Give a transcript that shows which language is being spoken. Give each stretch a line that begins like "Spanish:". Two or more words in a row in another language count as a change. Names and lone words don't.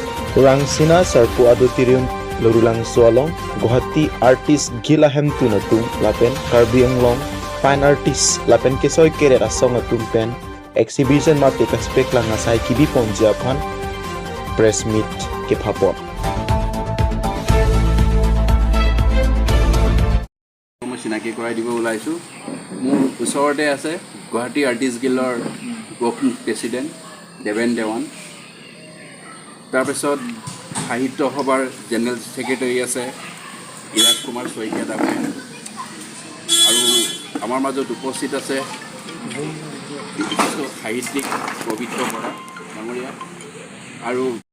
Karbi: Rangsina sarpu adutirium lorulang sualong Guwahati artist gila Ahemtun atum lapen Karbi Anglong
English: fine artist
Karbi: lapen kesoy keret asong atum pen exhibition mate kaspek lang asai kibi ponjapan
English: press meet
Karbi: ke phapot
Assamese: মই চিনাকি কৰাই দিব ওলাইছোঁ মোৰ ওচৰতে আছে গুৱাহাটী আৰ্টিষ্ট গিল্ডৰ
English: working president
Assamese: দেৱেন দেৱান তাৰপিছত সাহিত্য সভাৰ
English: general secretary
Assamese: আছে ইৰাজ কুমাৰ শইকীয়া ডাঙৰীয়া আৰু আমাৰ মাজত উপস্থিত আছে বিশিষ্ট সাহিত্যিক পবিত্ৰ বৰা ডাঙৰীয়া আৰু